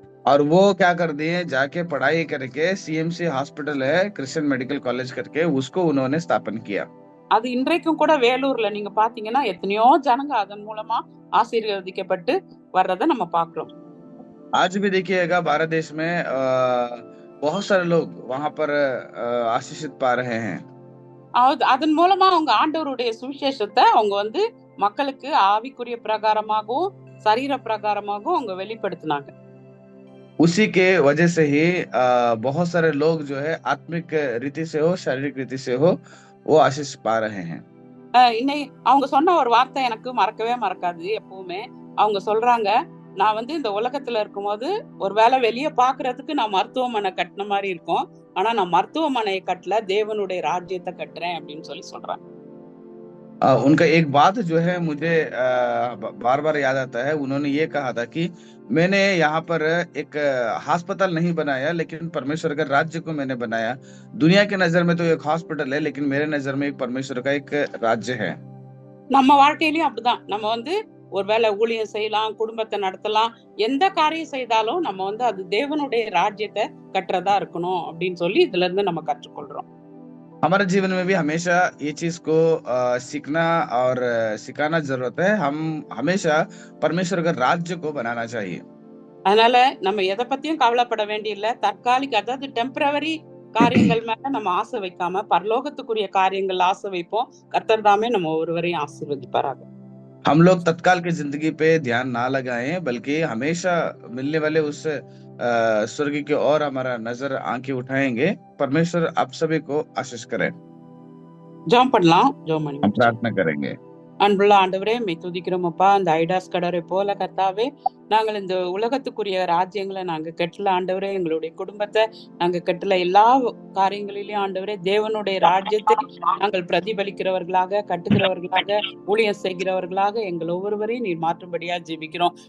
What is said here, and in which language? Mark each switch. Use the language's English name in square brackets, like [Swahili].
[Hindi] और वो क्या कर दिए, जाके पढ़ाई करके सीएमसी हॉस्पिटल है, क्रिश्चियन मेडिकल कॉलेज करके उसको उन्होंने स्थापन किया। [Tamil] அது இன்றைக்கும் கூட வேலூர்ல நீங்க பாத்தீங்கன்னா எத்தனையோ ஜனங்க அதன் மூலமா ஆசீர்வதிக்கப்பட்டு வர்றதை நம்ம பாக்குறோம். [Hindi] आज भी देखिएगा, भारत देश में बहुत सारे लोग वहां पर आशीषित पा रहे हैं। [Tamil] அதன் மூலமா அவங்க ஆண்டவருடைய சுவிசேஷத்தை அவங்க வந்து மக்களுக்கு ஆவிக்குரிய பிரகாரமாகவும் சரீர பிரகாரமாகவும் அவங்க வெளிப்படுத்தினாங்க. [Hindi] उसी के वजह से ही बहुत सारे लोग जो है आत्मिक रीति से हो, शारीरिक रीति से हो, वो आशीष पा रहे हैं। [Tamil] இன்னைக்கு அவங்க சொன்ன ஒரு வார்த்தை எனக்கு மறக்கவே மறக்காது எப்பவுமே. அவங்க சொல்றாங்க, நான் வந்து இந்த உலகத்துல இருக்கும்போது ஒருவேளை வெளியே பாக்குறதுக்கு நான் மருத்துவமனை கட்டின மாதிரி இருக்கும், ஆனா நான் மருத்துவமனையை கட்டல, தேவனுடைய ராஜ்யத்தை கட்டுறேன் அப்படின்னு சொல்லி சொல்றாங்க. [Hindi] उनका एक बात जो है मुझे बार बार याद आता है। उन्होंने ये कहा था कि मैंने यहाँ पर एक अस्पताल नहीं बनाया, लेकिन परमेश्वर का राज्य को मैंने बनाया। दुनिया की नजर में तो एक हॉस्पिटल है, लेकिन मेरे नजर में एक परमेश्वर का एक राज्य है। [Tamil] நம்ம வாழ்க்கையிலயும் அப்படிதான். நம்ம வந்து ஒரு வேளை ஊழியம் செய்யலாம், குடும்பத்தை நடத்தலாம், எந்த காரியம் செய்தாலும் நம்ம வந்து அது தேவனுடைய ராஜ்யத்தை கட்டுறதா இருக்கணும் அப்படின்னு சொல்லி இதுல இருந்து நம்ம கற்றுக்கொள்றோம். [Hindi] हमारे जीवन में भी हमेशा ये चीज को सीखना और सिखाना जरूरत है। हम हमेशा परमेश्वर का राज्य को बनाना चाहिए। [Tamil] அதனால நம்ம எதை பத்தியும் கவலைப்பட வேண்டியதில்லை. தற்காலிக, அதாவது டெம்பரவரி காரியங்கள் மேல நம்ம ஆசை வைக்காம பரலோகத்துக்குரிய காரியங்கள் ஆசை வைப்போம். கர்த்தர் தாமே நம்ம ஒருவரையும் ஆசீர்வதிப்பாராக. [Hindi] हम लोग तत्काल की जिंदगी पे ध्यान ना लगाएं, बल्कि हमेशा मिलने वाले उस स्वर्ग की ओर हमारा नजर आंखें उठाएंगे। परमेश्वर आप सभी को आशीष करें। [Tamil] ஜெபம் பண்ணலாம். ஜெபம் பண்ணி [Hindi] हम [Tamil] முடிச்சு. [Hindi] प्रार्थना करेंगे। [Tamil] அன்புள்ள ஆண்டவரே, மெய் துதிக்கிறோம் அப்பா. அந்த ஐடாஸ் கடரை போல கர்த்தாவே, நாங்கள் இந்த உலகத்துக்குரிய ராஜ்யங்களை நாங்க கட்டல ஆண்டவரே. எங்களுடைய குடும்பத்தை நாங்க கட்டல. எல்லா காரியங்களிலும் ஆண்டவரே தேவனுடைய ராஜ்யத்தை நாங்கள் பிரதிபலிக்கிறவர்களாக, கட்டுகிறவர்களாக, ஊழியம் செய்கிறவர்களாக எங்கள் ஒவ்வொருவரையும் நீர் மாற்றும்படியா ஜெபிக்கிறோம்.